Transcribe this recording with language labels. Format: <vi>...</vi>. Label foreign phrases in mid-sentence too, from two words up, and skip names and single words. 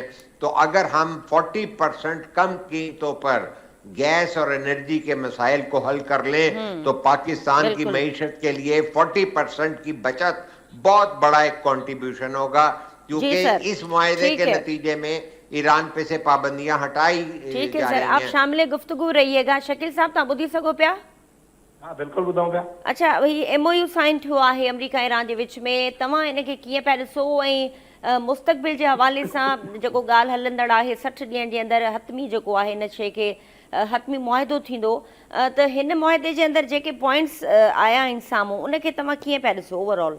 <ur>تو اگر ہم 40% کم قیمتوں پر گیس اور انرجی کے مسائل کو حل کر لیں تو پاکستان کی معیشت کے لیے 40% کی بچت بہت بڑا ایک کنٹریبیوشن ہوگا، کیونکہ اس معاہدے کے نتیجے میں ایران پہ سے پابندیاں ہٹائی ٹھیک ہے سر، آپ شامل گفتگو رہیے گا۔ شکیل صاحب</ur> <sd>تاں ٻدھی سگو پیا؟ ہاں بالکل ॿुधूं पिया۔</sd> <ur>اچھا، وہی MOU سائن</ur> <sd>थियो आहे अमरीका ईरान जे विच में، तव्हां इन खे कीअं पिया ॾिसो ऐं मुस्तक़बिल जे हवाले सां जेको ॻाल्हि हलंदड़ आहे 60 ॾींहंनि जे अंदरि हतमी जेको आहे इन शइ खे हतमी मुआहिदो थींदो, त हिन मुआहिदे जे अंदरि जेके पॉइंट्स आया आहिनि साम्हूं उन खे तव्हां कीअं पिया ॾिसो ओवरऑल?</sd>